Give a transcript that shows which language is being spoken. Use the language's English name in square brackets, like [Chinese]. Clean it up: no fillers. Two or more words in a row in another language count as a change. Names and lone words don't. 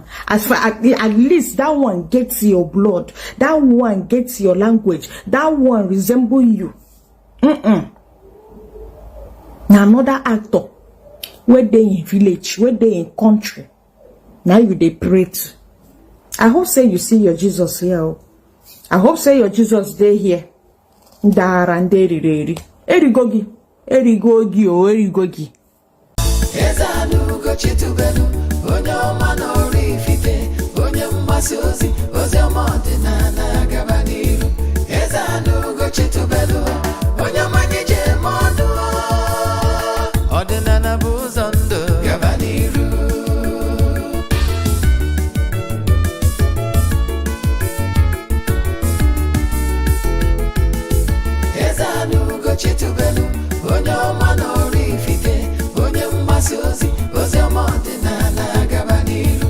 [Nigerian Pidgin] As far at least that one gets your blood, that one gets your language, that one resemble you. Now another actor, where they in village, where they in country, now you they pray to. I hope say you see your Jesus here. I hope say your Jesus day here. [Igbo] Erigogi, Erigogi. Ezanugo chitubelu, onye ọma n'ọrụ ifite, onye mgbasa ozi, ozi ọma ọdịnala gaba n'iru. Ezanugo chitubelu, onye ọma nyeje mọnụ, ọdịnala bụ ụzọ ndụ gaba n'iru. Ezanugo chitubelu, onye ọma n'ọrụ ifite, ozi ọma ọdịnala gaba n'iru.